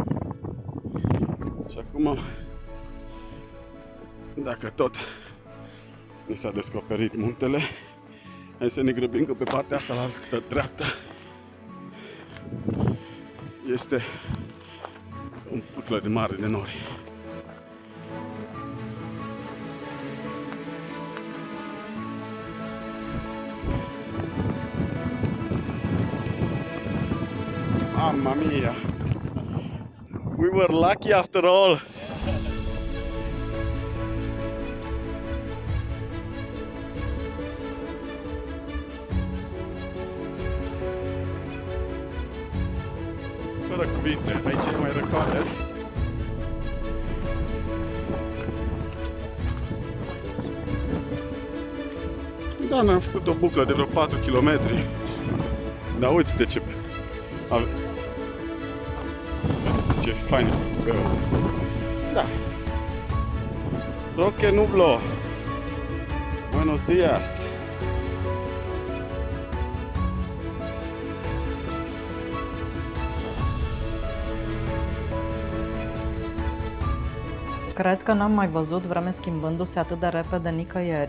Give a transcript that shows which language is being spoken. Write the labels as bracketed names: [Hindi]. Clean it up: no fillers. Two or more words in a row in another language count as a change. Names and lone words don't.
[Romanian] Și acum, dacă tot Ni s-a descoperit muntele. Hai să ne grăbim că pe partea asta, la altă dreaptă, este un pâclă de mare de nori. [Italian] Mamma mia! [English] We were lucky after all! [Romanian] Fără cuvinte, aici e mai răcoare. Da, ne-am făcut o buclă de vreo 4 km. Dar uite-te ce... Ce fain e. Da. Roque Nublo. [Spanish] Buenos días. [Romanian] Cred că n-am mai văzut vreme schimbându-se atât de repede nicăieri.